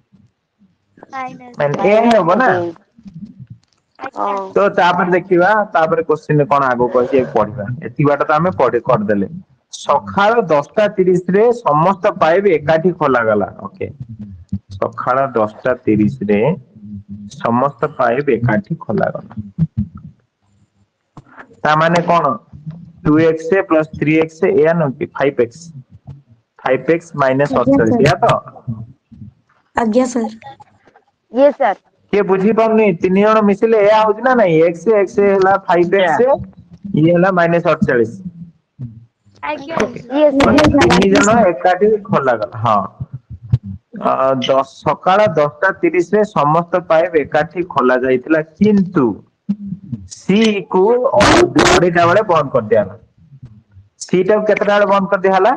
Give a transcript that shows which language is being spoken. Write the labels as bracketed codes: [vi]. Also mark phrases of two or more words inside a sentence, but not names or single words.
[or] ମାନେ ଏ ହବ ନା ତ ତାପରେ ଦେଖିବା ତାପରେ କ୍ୱେଶ୍ଚିନ୍ କଣ ଆଗକୁ ଅଛି ପଢିବା ଏତିକି ବାଟ ତ ଆମେ କରିଦେଲେ ସକାଳ 10:30 ରେ ସମସ୍ତ ପାଇପ୍ ଏକାଠି ଖୋଲାଗଲା ଓକେ ସକାଳ 10:30 ରେ ସମସ୍ତ ପାଇପ୍ ଏକାଠି ଖୋଲାଗଲା ତା ମାନେ କଣ 2x plus 3x ଏୟା ନୁହଁ କି 5x minus ଆଜ୍ଞା 48 ସାର୍ ଏୟା ତ ଆଜ୍ଞା ସାର୍ [en] yes sir [or] କିଏ ବୁଝିପାରୁନି ତିନି ଜଣ ମିଶିଲେ ଏୟା ହଉଛି ନା ନାଇଁ x ହେଲା 5x ଇଏ ହେଲା -48 [en] yes sir [or] ମାନେ ଆଜ୍ଞା ସାର୍ ତିନି ଆଜ୍ଞା ଜଣ ସାର୍ ଏକାଠି ଖୋଲାଗଲା ହଁ ସକାଳ 10:30 ରେ ସମସ୍ତ ପାଇପ୍ ଏକାଠି ଖୋଲା ଯାଇଥିଲା କିନ୍ତୁ ସି କୁ 2:30 ବେଳେ ବନ୍ଦ କରିଦିଆଲା ସି ଟାକୁ କେତେଟା ବେଳେ ବନ୍ଦ କରିଦିଆ ହେଲା